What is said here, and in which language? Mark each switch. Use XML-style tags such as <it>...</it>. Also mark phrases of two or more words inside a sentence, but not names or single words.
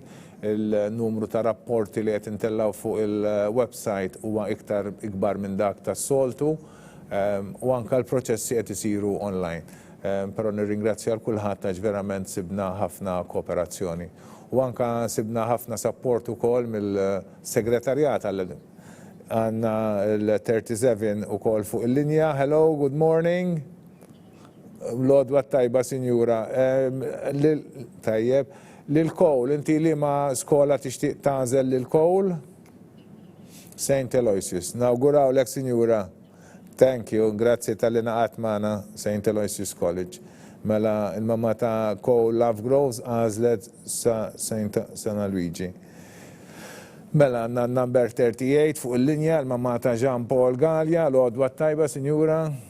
<mt>Il-numru ta' rapporti li qed intellaw fuq il-website huwa ikbar minn dak tas-soltu u anka l-proċessi qed isiru online. Però nirringrazzja l kulħadd għax verament sibna ħafna kooperazzjoni. U anka sibna ħafna support ukoll mill-segretarjat għandna l-37 ukoll fuq il-linja.</mt> <en>Hello, good morning.</en> <mt>L-għodwa tajba, Sinjura. Tajjeb. Lil-Cole, inti li ma skola tixtieq tagħżel lil-Cole? St. Aloysius. Nawgurawlek, Sinjura.</mt> <en>Thank you,</en> <mt>grazzi tal-li naqat magħna St. Aloysius College. Mela il-mamma ta' Cole Lovegrove għażlet sa' San Luigi. Mela għandna number 38 fuq il-linja, l-mamma ta' Jean Paul Gallia, l-għodwa tajba, Sinjura.</mt>